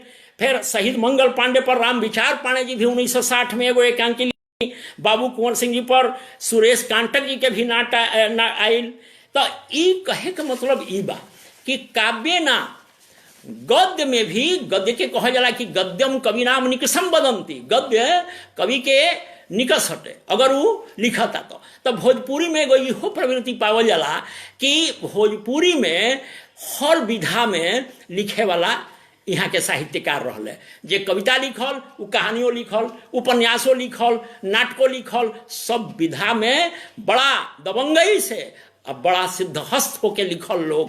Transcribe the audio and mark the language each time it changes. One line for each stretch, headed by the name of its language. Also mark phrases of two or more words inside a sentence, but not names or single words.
Bhojpuri: फिर शहीद मंगल पांडे पर राम विचार पांडे जी भी 1960 में एगो एकांकी, बाबू कुंवर सिंह जी पर सुरेश कांटक जी के भी नाटक आयल। तो ई कहे के मतलब ई बा कि काव्य ना गद्य में भी, गद्य के कहा जाला कि
Sanskrit: गद्यम कवि नाम निकसम बदंती,
Bhojpuri: गद्य कवि के निकस हटे अगर वो लिखता तो भोजपुरी में एगो इहो प्रवृत्ति पावल जाला कि भोजपुरी में हर विधा में लिखे वाला यहाँ के साहित्यकार रहले, जे कविता लिखल, वो कहानियों लिखल, उपन्यासों लिखल, नाटकों लिखल, सब विधा में बड़ा दबंगई से अब बड़ा सिद्धहस्त होके लिखल लोग।